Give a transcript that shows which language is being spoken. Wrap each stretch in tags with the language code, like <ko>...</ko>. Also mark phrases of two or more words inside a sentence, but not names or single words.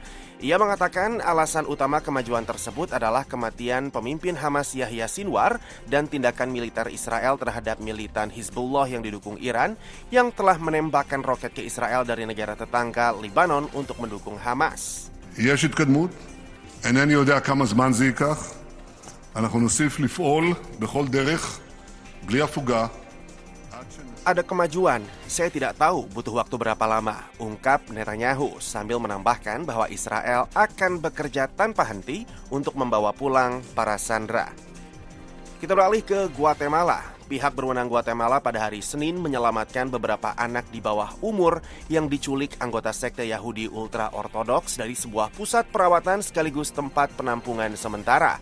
<id>Ia mengatakan alasan utama kemajuan tersebut adalah kematian pemimpin Hamas Yahya Sinwar dan tindakan militer Israel terhadap militan Hizbullah yang didukung Iran yang telah menembakkan roket ke Israel dari negara tetangga Lebanon untuk mendukung Hamas.</id> <he>אינני יודע כמה זמן זה ייקח. אנחנו נוסיף לפעול בכל דרך, בלי הפוגה.</he> <id>Ada kemajuan, saya tidak tahu butuh waktu berapa lama, ungkap Netanyahu sambil menambahkan bahwa Israel akan bekerja tanpa henti untuk membawa pulang para sandera. Kita beralih ke Guatemala. Pihak berwenang Guatemala pada hari Senin menyelamatkan beberapa anak di bawah umur yang diculik anggota sekte Yahudi ultra-ortodoks dari sebuah pusat perawatan sekaligus tempat penampungan sementara.</id>